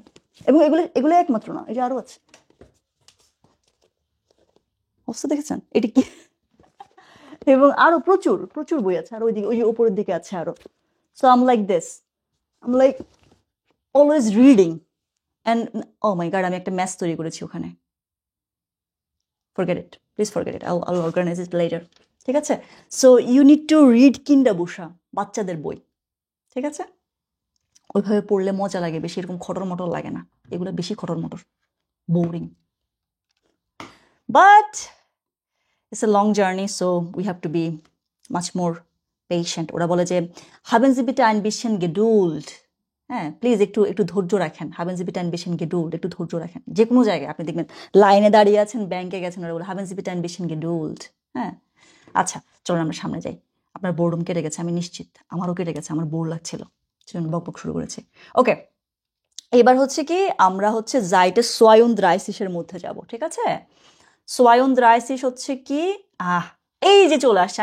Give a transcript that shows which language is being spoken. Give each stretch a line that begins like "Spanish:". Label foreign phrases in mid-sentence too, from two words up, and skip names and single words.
Bangla: এবং এগুলো একমাত্র না, এই যে আরো আছে, অবস্থা দেখেছেন? এটা কি? এবং আরো প্রচুর প্রচুর বই আছে, আর ওই যে উপরের দিকে আছে আরো।
English: So I'm like this, I'm like always reading, and oh my god,
Bangla: আমি একটা ম্যাথ তৈরি করেছি ওখানে।
English: Forget it, please forget it, I'll organize it later.
Bangla: ঠিক আছে,
English: so you need to read কিন্ডাবুশা,
Bangla: বাচ্চাদের বই। ঠিক আছে, ওইভাবে পড়লে মজা লাগে বেশি, এরকম খটর মটর লাগে না। এগুলো বেশি খটর মটর, বোরিং।
English: But it's a long journey, so we have to be much more patient.
Bangla: ওরা বলে যে
German: haben Sie bitte ein bisschen Geduld,
Bangla: হ্যাঁ প্লিজ একটু ধৈর্য রাখেন।
German: haben Sie bitte ein bisschen Geduld,
Bangla: একটু ধৈর্য রাখেন। যে কোনো জায়গায় আপনি দেখবেন, লাইনে দাঁড়িয়ে আছেন, ব্যাংকে গেছেন, ওরা বলে
German: haben Sie bitte ein bisschen Geduld।
Bangla: হ্যাঁ, আচ্ছা চলুন আমরা সামনে যাই। আপনার বোর্ডম কেটে গেছে, আমি নিশ্চিত, আমারও কেটে গেছে, আমার বোর লাগছিল, সেজন্য বকবক শুরু করেছি। ওকে, এবার হচ্ছে কি, আমরা হচ্ছে
German: Seite zweiunddreißig
Bangla: মধ্যে যাব। ঠিক আছে, সোয়ায়ুন দ্রাইসিস হচ্ছে কি, এই যে চলে আসছে।